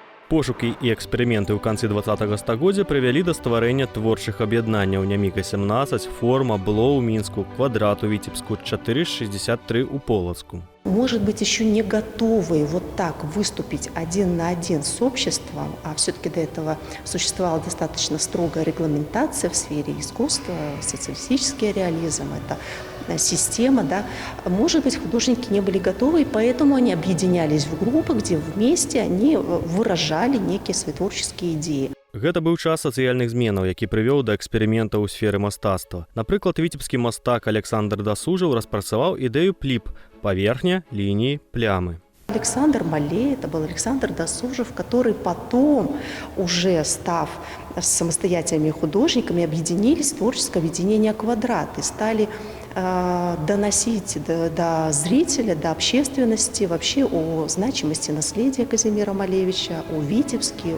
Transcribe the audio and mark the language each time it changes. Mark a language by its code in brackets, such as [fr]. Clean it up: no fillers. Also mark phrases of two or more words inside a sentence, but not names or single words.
[be] Пошукі і эксперыменты ў канцы 20-го стагоддзя прывялі да стварэння творчых аб'яднанняў Няміка-17, Форма, Бло ў Мінску, Квадрат у Віцебску, 463 у Полацку. [ru] Может быть, еще не готовые вот так выступить один на один с обществом, а все-таки до этого существовала достаточно строгая регламентация в сфере искусства, социалистический реализм, это система, да. Может быть, художники не были готовы, и поэтому они объединялись в группы, где вместе они выражали некие свои творческие идеи. [be] Гэта быў час сацыяльных зменаў, які прывёў да эксперыментаў у сферы мастацтва. Напрыклад, віцебскі мастак Александр Дасужаў распрацаваў ідэю пліп – паверхня, лініі, плямы. [ru] Александр Малей, это был Александр Досужев, который потом, уже став самостоятельными художниками, объединились в творческое объединение «Квадрат» и стали доносить до зрителя, до общественности вообще о значимости наследия Казимира Малевича, о Витебске.